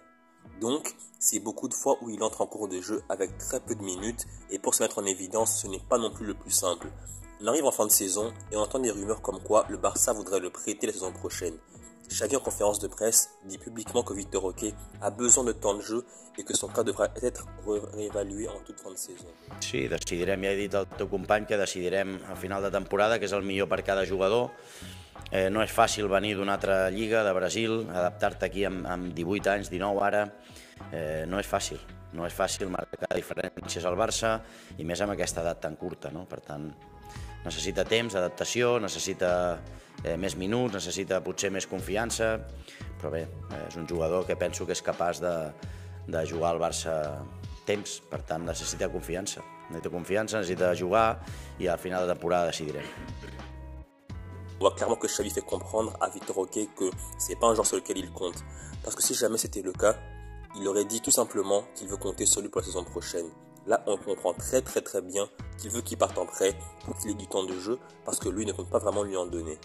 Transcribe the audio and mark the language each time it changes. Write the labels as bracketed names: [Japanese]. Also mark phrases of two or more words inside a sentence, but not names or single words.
[French] Donc, c'est beaucoup de fois où il entre en cours de jeu avec très peu de minutes et pour se mettre en évidence, ce n'est pas non plus le plus simple. On arrive en fin de saison et on entend des rumeurs comme quoi le Barça voudrait le prêter la saison prochaine. Xavi en conférence de presse dit publiquement que Vitor Roque a besoin de temps de jeu et que son cas devra être réévalué en toute fin de saison. [Catalan] Sí, decidirem, ja he dit al teu company que decidirem a final de temporada què és el millor per cada jugador. No és fàcil venir d'una altra lliga, de Brasil, adaptar-te aquí amb 18 anys, 19 ara, no és fàcil. No és fàcil marcar diferències al Barça i més amb aquesta edat tan curta, no? Per tant, necessita temps, adaptació, necessita més minuts, necessita potser més confiança, però bé, és un jugador que penso que és capaç de jugar al Barça temps, per tant necessita confiança. Necessita jugar i al final de temporada decidirem. [French] On voit clairement que Xavi fait comprendre à Vitor Roque que c'est pas un joueur sur lequel il compte. Parce que si jamais c'était le cas, il aurait dit tout simplement qu'il veut compter sur lui pour la saison prochaine. Là, on comprend très bien qu'il veut qu'il parte en prêt pour qu'il ait du temps de jeu parce que lui ne compte pas vraiment lui en donner.